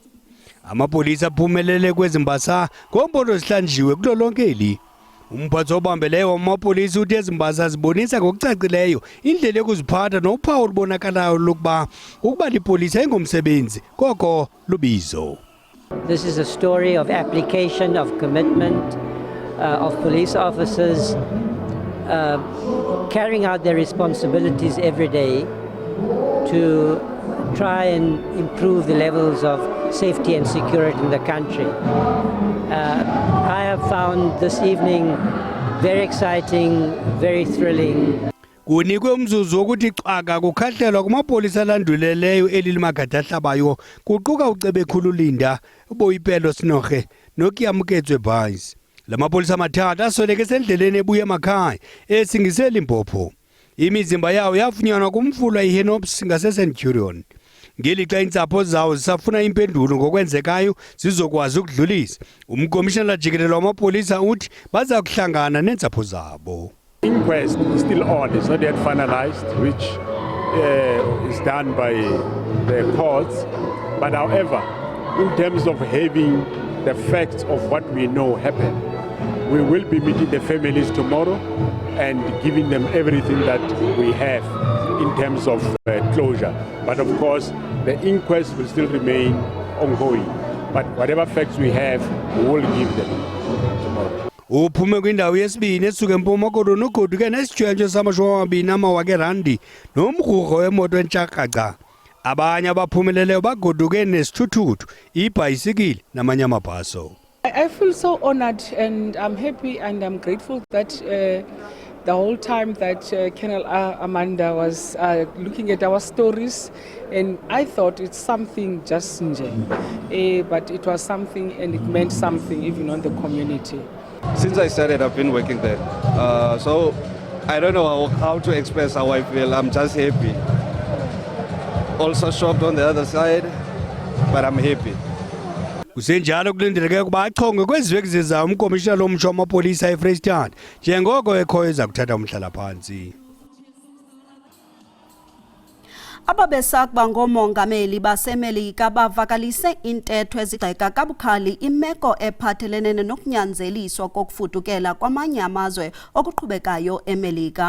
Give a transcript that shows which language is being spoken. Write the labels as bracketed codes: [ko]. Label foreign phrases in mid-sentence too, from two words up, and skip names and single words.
[xh] Amapolisa aphumelele kwezimbasa ngombono zihlanjiwe kulo lonke eli. Umphathi obambeleyo wamapolisa uthi ezimbasa zibonisa ngokucacileyo indlela yokuziphatha nophawu olubonakalayo lokuba ukuba lipolisa ingomsebenzi koko lubizo. [en] This is a story of application, of commitment, of police officers carrying out their responsibilities every day to try and improve the levels of safety and security in the country. I have found this evening very exciting, very thrilling. [xh] Kunikwe umzuzu wokuthi xaka kukhahlelwa kumapolisa alanduleleyo eli limagada ahlabayo kuquka ucebe khululinda uboyipelo Sinoge nokuyamuketswe Bhayi. Lamapolisa amathathu asweleke sendleleni ebuya emakhaya esingisela Limpopo. Imizimba yawo yafunyanwa kumfula iHenops ngaseCenturion. Ngelixa intsapho zawo zisafuna impendulo ngokwenzekayo zizokwazi ukudlulisa. Umkomishana jikelele wamapolisa uthi baza kuhlangana nentsapho zabo. [en] Inquest is still on, it's not yet finalized, which is done by the courts. But however, in terms of having the facts of what we know happened, we will be meeting the families tomorrow and giving them everything that we have in terms of closure. But of course, the inquest will still remain ongoing. But whatever facts we have, we will give them tomorrow. [xh] Uphume kwindawo yesibini esuka eMpuma Koloni ugoduke nesitshwentshe samashumi amabini amawaka erandi nomrhurho wemoto entshaqaca. Abanye abaphumeleleyo bagoduke nesithuthuthu, ibhayisikili namanye amabhaso. [en] I feel so honored and I'm happy and I'm grateful that the whole time that Colonel Amanda was looking at our stories, and I thought it's something just but it was something and it meant something even on the community. Since I started, I've been working there. So I don't know how to express how I feel. I'm just happy. Also shocked on the other side, but I'm happy. [xh] Kusenjalo kulindeleke ukuba achongwe kweziveki zizayo umkomishana omtsha wamapolisa eFreyistata njengoko ekhoyo eza kuthatha umhlala phansi. Ababesakuba ngomongameli baseMelika bavakalise intetho ezigxeka kabukhali imeko ephathelene nokunyanzeliswa kokufudukela kwamanye amazwe okuqhubekayo eMelika.